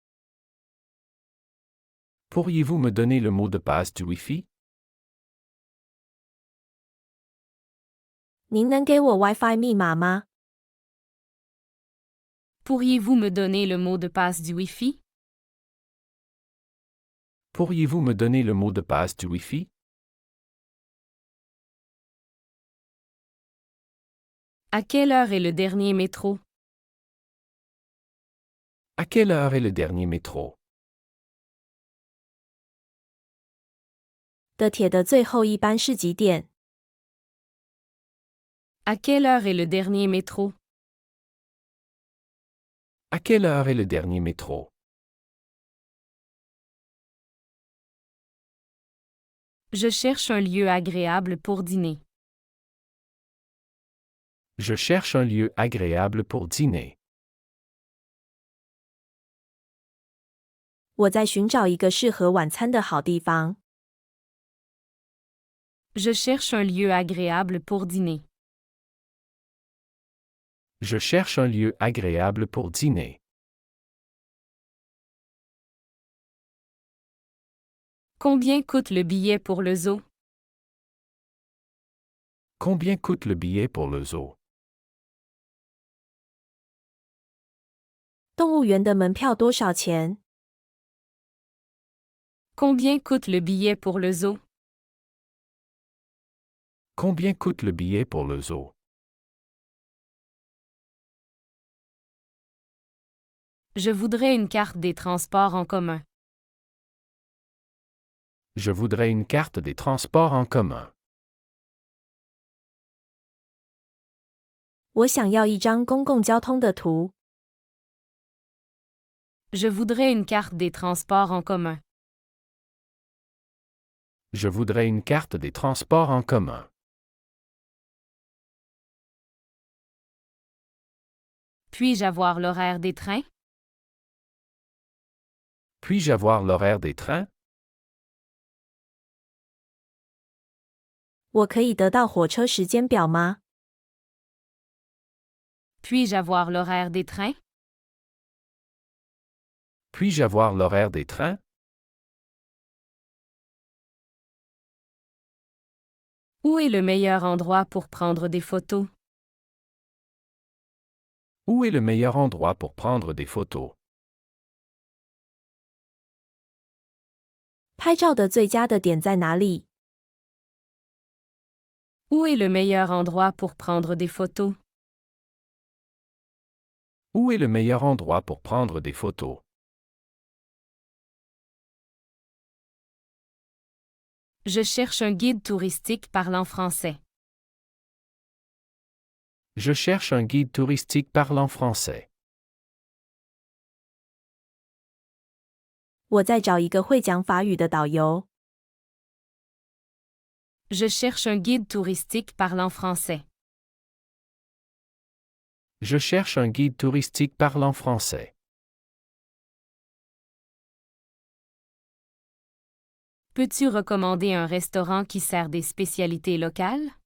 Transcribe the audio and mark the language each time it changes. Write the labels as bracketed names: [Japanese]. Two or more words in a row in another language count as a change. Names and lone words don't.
[French] Pourriez-vous me donner le mot de passe du Wi-Fi? [Chinese] 您能给我 WiFi 密码吗？ [French] Pourriez-vous me donner le mot de passe du Wi-Fi? Pourriez-vous me donner le mot de passe du Wi-Fi? À quelle heure est le dernier métro? À quelle heure est le dernier métro? [Chinese] 的铁的最后一班是几点？ [French] À quelle heure est le dernier métro? À quelle heure est le dernier métro? Je cherche un lieu agréable pour dîner. Je cherche un lieu agréable pour dîner. [Chinese] 我在寻找一个适合晚餐的好地方。 [French] Je cherche un lieu agréable pour dîner. Je cherche un lieu agréable pour dîner. Combien coûte le billet pour le zoo? Combien coûte le billet pour le zoo? [Chinese] 动物园的门票多少钱？ [French] Combien coûte le billet pour le zoo? Combien coûte le billet pour le zoo? Je voudrais une carte des transports en commun. Je voudrais une carte des transports en commun. [Chinese] 我想要一张公共交通的图。 [French] Je voudrais une carte des transports en commun. Je voudrais une carte des transports en commun. Puis-je avoir l'horaire des trains? Puis-je avoir l'horaire des trains? [Chinese] 我可以得到火车时间表吗？ [French] Puis-je avoir l'horaire des trains? Puis-je avoir l'horaire des trains? Où est le meilleur endroit pour prendre des photos? Où est le meilleur endroit pour prendre des photos? [Chinese] 拍照的最佳的点在哪里？ [French] Où est le meilleur endroit pour prendre des photos? Où est le meilleur endroit pour prendre des photos? Je cherche un guide touristique parlant français. Je cherche un guide touristique parlant français. [Chinese] 我在找一个会讲法语的导游。 [French] Je cherche un guide touristique parlant français. Je cherche un guide touristique parlant français. Peux-tu recommander un restaurant qui sert des spécialités locales?